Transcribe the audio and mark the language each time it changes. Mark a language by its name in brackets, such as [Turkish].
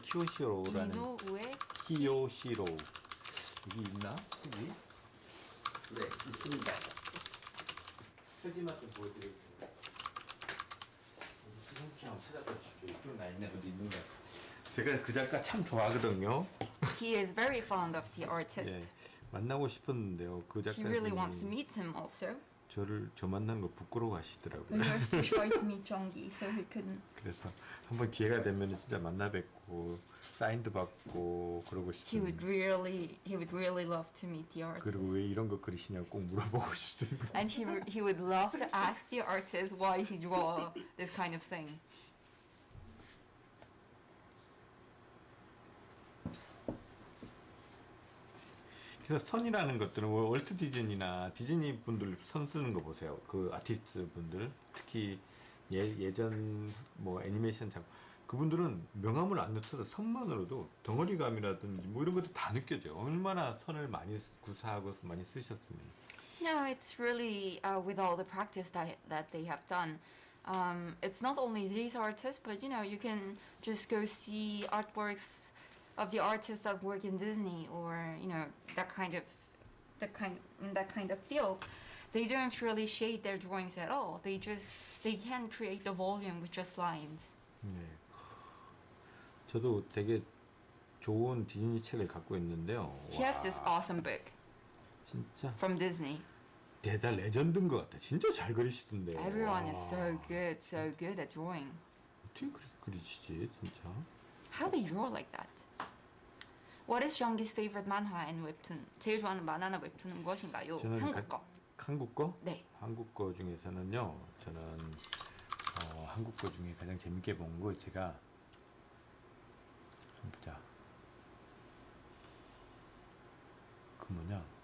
[Korean] 키요시로 이게 있나? 책이? 네 있습니다. 책이만 좀 보여드리겠습니다. 수성씨 한번 찾아봐 주십시오. 이쪽 나 있네, 어디 있는 거. 제가 그 작가 참 좋아하거든요. [English] He is very fond of the artist. [Korean] 예, 만나고 싶었는데요. 그 [English] He really wants to [Korean] 작가님이 [English] meet him also. [Korean] 저 만난 거 부끄러워 [English] But [Korean] 하시더라고요. [English] he was too shy to meet Jeonggi, so he couldn't. [Korean] 그래서 한번 기회가 되면 진짜 만나 뵙고 사인도 받고 그러고 [English] He [Korean] 싶은데 [English] would really love to meet the [Korean] 그리고 [English] artist. [Korean] 왜 이런 거 그리시냐고 꼭 물어보고 싶습니다. [English] And he would love to ask the artist why he draw this kind of thing. [Korean] 그래서 선이라는 것들은 월트 디즈니나 디즈니 분들 선 쓰는 거 보세요. 그 아티스트 분들 특히 예전 뭐 애니메이션 작품 그분들은 명암을 안 넣어도 선만으로도 덩어리감이라든지 뭐 이런 것도 다 느껴져요. 얼마나 선을 많이 구사하고 많이 쓰셨으면. [English] No, it's really with all the practice that they have done. It's not only these artists, but you can just go see artworks of the artists that work in Disney or that kind of field. They don't really shade their drawings at all. They can create the volume with just lines. [Korean] 네. 저도 되게 좋은 디즈니 책을 갖고 있는데요. [English] He has this awesome book [Korean] 진짜 [English] from Disney. [Korean] 대단 레전드인 것 같아. 진짜 잘 그리시던데. [English] Everyone is [Korean] 와. [English] so good at drawing. 어떻게 그렇게 그리시지, 진짜? How they draw like that? What is Jeonggi's favorite manhwa and webtoon? [Korean] 제일 좋아하는 만화나 웹툰은 무엇인가요? 저는 한국 거. 한국 거? 네. 한국 거 중에서는요. 저는 한국 거 중에 가장 재밌게 본 거 제가 좀 보자. 그 뭐냐?